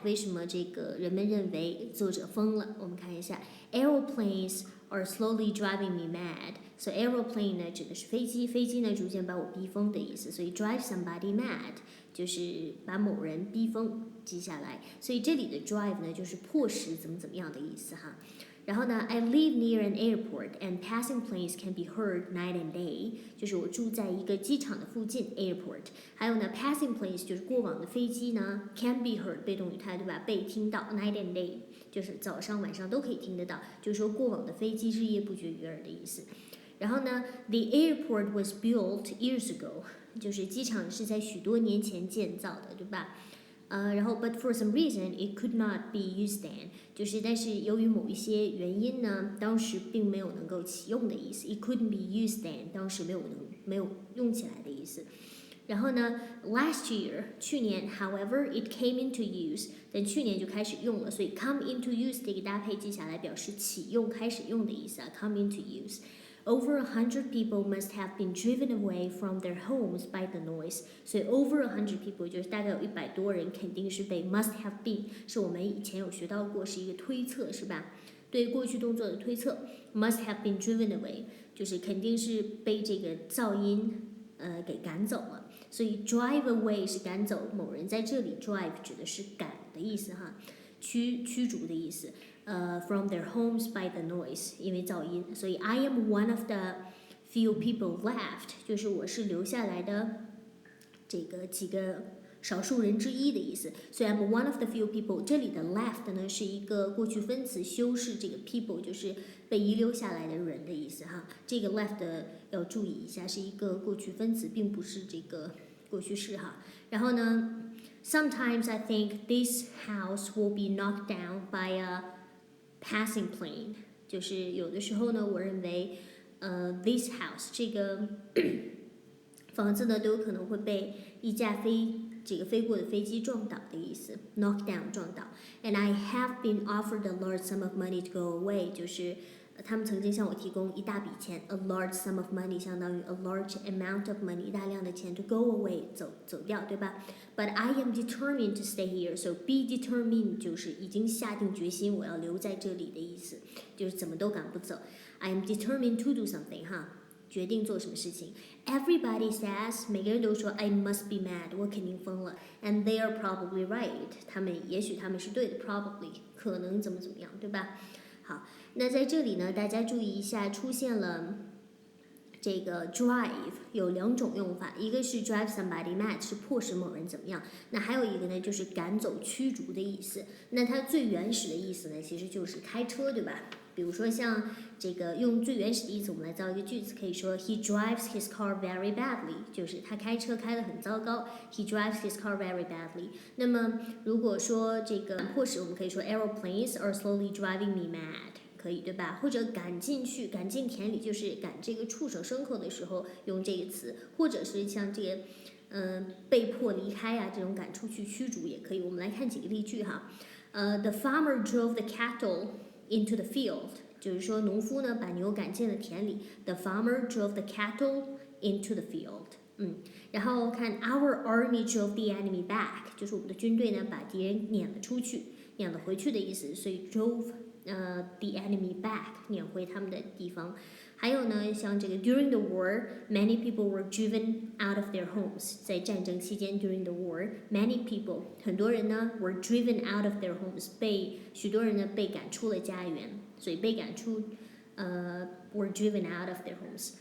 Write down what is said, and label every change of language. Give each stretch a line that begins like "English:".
Chinese: 为什么这个人们认为作者疯了？我们看一下
English: ，Aeroplanes are slowly driving me mad。
Chinese: 所以 aeroplane 呢指的是飞机，飞机呢逐渐把我逼疯的意思。所以
English: drive somebody mad
Chinese: 就是把某人逼疯，记下来。所以这里的 drive 呢就是迫使怎么样的意思哈。
English: 然后呢 I live near an airport and passing planes can be heard night and day，
Chinese: 就是我住在一个机场的附近
English: airport。
Chinese: 还有呢
English: passing planes
Chinese: 就是过往的飞机呢
English: can be heard
Chinese: 被动语态对吧，被听到
English: night and day
Chinese: 就是早上晚上都可以听得到，就是说过往的飞机日夜不绝于耳的意思。然后呢
English: the airport was built years ago，
Chinese: 就是机场是在许多年前建造的对吧。然后
English: but for some reason it could not be used then，
Chinese: 就是但是由于某一些原因呢，当时并没有能够启用的意思。
English: It couldn't be used then，
Chinese: 当时没有用起来的意思。然后呢
English: last year
Chinese: 去年
English: however it came into use，
Chinese: 但去年就开始用了，所以
English: come into use
Chinese: 这个搭配记下来，表示启用、开始用的意思啊 come into use。
English: Over 100 people must have been driven away from their homes by the noise。
Chinese: 所以
English: over 100 people
Chinese: 就是大概有100多人肯定是被
English: must have been，
Chinese: 是我们以前有学到过，是一个推测是吧？对过去动作的推测
English: must have been driven away
Chinese: 就是肯定是被这个噪音给赶走了。所以
English: drive away
Chinese: 是赶走某人，在这里 drive 指的是赶的意思哈，驱逐的意思。
English: from their homes by the noise，
Chinese: 因为噪音。所以
English: I am one of the few people left，
Chinese: 就是我是留下来的这个几个少数人之一的意思。所以
English: I'm one of the few people，
Chinese: 这里的 left 呢是一个过去分词，修饰这个 people 就是被遗留下来的人的意思哈。这个 left 要注意一下，是一个过去分词，并不是这个过去式哈。
English: 然后呢 Sometimes I think this house will be knocked down by a passing plane，
Chinese: 就是有的时候呢，我认为
English: this house
Chinese: 这个房子呢都有可能会被一架飞过的飞机撞倒的意思 ，
English: knock down
Chinese: 撞倒。
English: And I have been offered a large sum of money to go away，
Chinese: 就是他们曾经向我提供一大笔钱 ，
English: a large sum of money
Chinese: 相当于
English: a large amount of money，
Chinese: 大量的钱
English: to go away
Chinese: 走掉，对吧 ？
English: But I am determined to stay here， so be determined
Chinese: 就是已经下定决心我要留在这里的意思，就是怎么都赶不走。
English: I am determined to do something， 哈。
Chinese: 决定做什么事情 ，
English: Everybody says，
Chinese: 每个人都说
English: I must be mad，
Chinese: 我肯定疯了 ，
English: and they are probably right，
Chinese: 也许他们是对的 ，probably 可能怎么样，对吧？好，那在这里呢，大家注意一下，出现了这个 drive 有2种用法，一个是
English: drive somebody mad，
Chinese: 是迫使某人怎么样，那还有一个呢，就是赶走、驱逐的意思。那它最原始的意思呢，其实就是开车，对吧？比如说像这个用最原始的意思，我们来造一个句子，可以说
English: He drives his car very badly，
Chinese: 就是他开车开得很糟糕。
English: He drives his car very badly。
Chinese: 那么如果说这个迫使，我们可以说
English: Aeroplanes are slowly driving me mad，
Chinese: 可以对吧？或者赶进田里，就是赶这个触手牲口的时候用这个词，或者是像这个被迫离开啊这种赶出去驱逐也可以。我们来看几个例句哈。
English: The farmer drove the cattle。into the field，
Chinese: 就是说农夫呢把牛赶进了田里。
English: The farmer drove the cattle into the field。
Chinese: 然后看
English: Our army drove the enemy back，
Chinese: 就是我们的军队呢把敌人撵了回去的意思。所以
English: drove the enemy back，
Chinese: 撵回他们的地方。还有呢，像这个
English: During the war, many people were driven out of their homes。
Chinese: 在战争期间 ，
English: During the war, many people
Chinese: 很多人呢
English: were driven out of their homes，
Chinese: 许多人呢被赶出了家园，所以被赶出were driven out of their homes。